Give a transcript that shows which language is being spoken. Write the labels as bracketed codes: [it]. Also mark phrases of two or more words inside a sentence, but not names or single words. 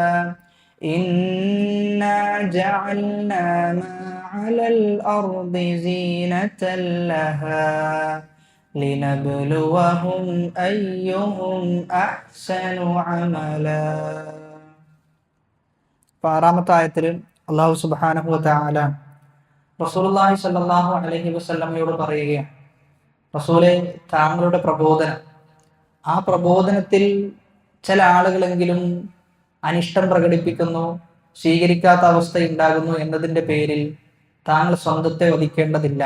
[ar] إنا جعلنا ما على الأرض زينة لها لنبلوهم أيهم أحسن عملا. [ml] 6ാമത്തെ ആയത്തിൽ [ar] الله سبحانه وتعالى رسول الله صلى الله عليه وسلم [ml] പറയുകയാണ്, റസൂലേ, താങ്കളുടെ പ്രബോധനം, ആ പ്രബോധനത്തിൽ ചില ആളുകളെങ്കിലും അനിഷ്ടം പ്രകടിപ്പിക്കുന്നു, സ്വീകരിക്കാത്ത അവസ്ഥ ഉണ്ടാകുന്നു എന്നതിൻ്റെ പേരിൽ താങ്കൾ സ്വന്തത്തെ വധിക്കേണ്ടതില്ല.